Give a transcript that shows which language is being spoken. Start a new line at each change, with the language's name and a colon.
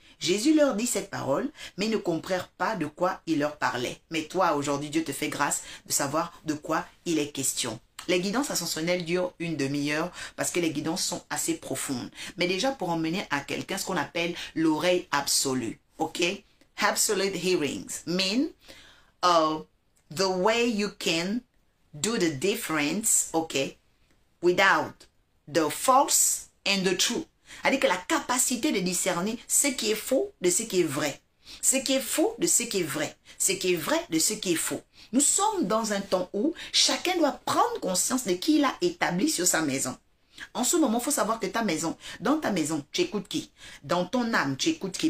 French: Jésus leur dit cette parole, mais ils ne comprirent pas de quoi il leur parlait. Mais toi, aujourd'hui, Dieu te fait grâce de savoir de quoi il est question. Les guidances ascensionnelles durent une demi-heure parce que les guidances sont assez profondes. Mais déjà, pour emmener à quelqu'un ce qu'on appelle l'oreille absolue. OK?
English: Absolute hearings mean the way you can do the difference, OK, without the false and the true.
French: C'est-à-dire que la capacité de discerner ce qui est faux de ce qui est vrai. Ce qui est faux de ce qui est vrai. Ce qui est vrai de ce qui est faux. Nous sommes dans un temps où chacun doit prendre conscience de qui il a établi sur sa maison. En ce moment, il faut savoir que ta maison, dans ta maison, tu écoutes qui? Dans ton âme, tu écoutes qui?